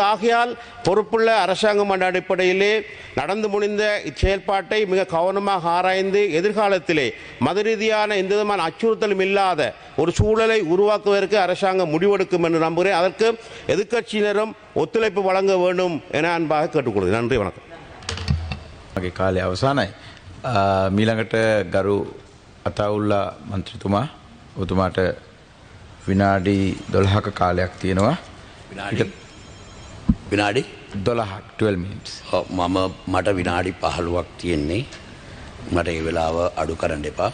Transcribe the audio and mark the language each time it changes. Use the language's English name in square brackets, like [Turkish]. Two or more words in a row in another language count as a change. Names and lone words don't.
[Tamil] ஆகையால் பொறுப்புள்ள அரசாங்கம் என்ற அடிப்படையிலே நடந்து முடிந்த இச்செயல்பாட்டை மிக கவனமாக ஆராய்ந்து எதிர்காலத்திலே மத ரீதியான எந்த விதமான அச்சுறுத்தலும் இல்லாத ஒரு சூழலை உருவாக்குவதற்கு அரசாங்கம் முடிவெடுக்கும் என்று நம்புகிறேன். அதற்கு எதிர்க்கட்சியினரும் ஒத்துழைப்பு வழங்க வேண்டும் என அன்பாக கேட்டுக்கொள்கிறேன். நன்றி, வணக்கம். [Sinhala] කාලය අවසානයි. මීළඟට ගරු අතාඋල්ලා මන්ත්‍රීතුමා, ඔබතුමාට විනාඩි 12ක කාලයක් තියෙනවා. විනාඩි 12ක් 12 minutes. මට විනාඩි 15ක් තියෙන්නේ. මට ඒ වෙලාව අඩු කරන්න එපා.